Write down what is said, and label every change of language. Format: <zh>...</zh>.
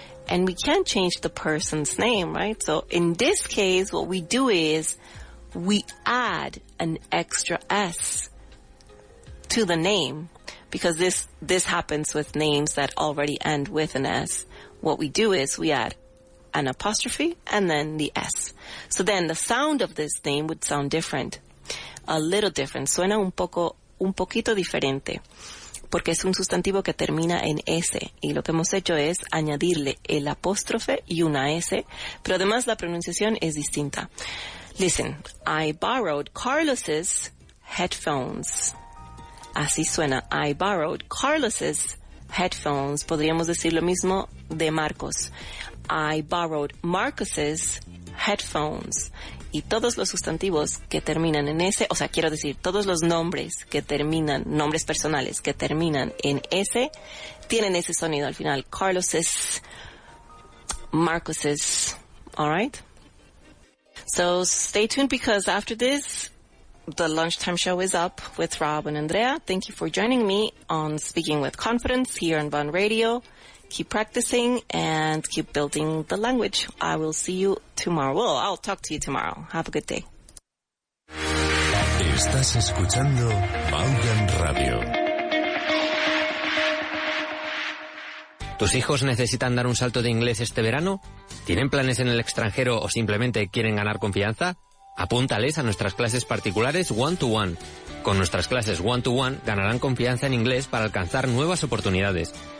<en>And we can't change the person's name, right? So in this case, what we do is we add an extra S to the name because this happens with names that already end with an S. What we do is we add an apostrophe, and then the S. So then the sound of this name would sound different. A little different.</en> <es>Suena un poquito diferente. Porque es un sustantivo que termina en S. Y lo que hemos hecho es añadirle el apóstrofe y una S. Pero además la pronunciación es distinta.</es> <en>Listen. I borrowed Carlos's headphones.</en> <es>Así suena.</es> <en>I borrowed Carlos's headphones.</en> <es>Podríamos decir lo mismo de Marcos.</es> <en>I borrowed Marcos's headphones.</en> <es>Y todos los sustantivos que terminan en S, o sea, quiero decir, todos los nombres que terminan, nombres personales que terminan en S, tienen ese sonido al final.</es> <en>Carlos's, Marcos's, all right? So stay tuned because after this, the lunchtime show is up with Rob and Andrea. Thank you for joining me on Speaking with Confidence here on Vaughan Radio. Keep practicing and keep building the language. I will see you tomorrow. Well, I'll talk to you tomorrow. Have a good day.</en> <es>Estás escuchando Vaughan Radio. ¿Tus hijos necesitan dar un salto de inglés este verano? ¿Tienen planes en el extranjero o simplemente quieren ganar confianza? Apúntales a nuestras clases particulares one-to-one. Con nuestras clases one-to-one ganarán confianza en inglés para alcanzar nuevas oportunidades.</es>